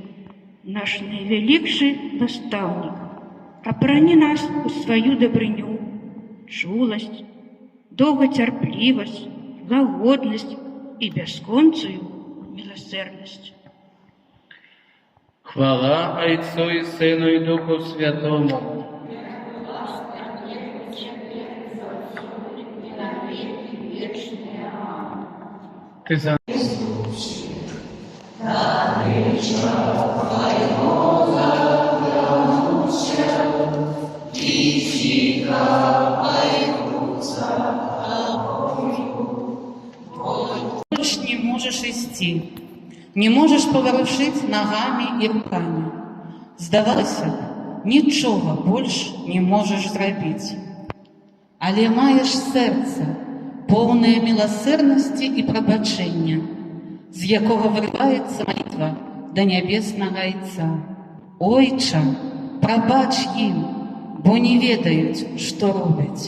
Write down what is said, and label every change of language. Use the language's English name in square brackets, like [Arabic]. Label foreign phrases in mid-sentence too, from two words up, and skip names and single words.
[Belarusian] Наш найвялікшы настаўнік, абарані нас у сваю дабрыню, чуласць, доўгацярплівасць, лагоднасць і бясконцую міласэрнасць. [Russian] Хвала Отцу и Сыну и Духу Святому. Ты за больше не можешь идти, не можешь поворушить ногами и руками. [Belarusian] Здавалося, нічога больше не можешь зрабіць. Але маеш сэрца, поўнае міласэрнасці і прабачэння, з якога вырываецца малітва да нябеснага Айца. Ойча, прабач ім, бо не ведаюць, што робяць.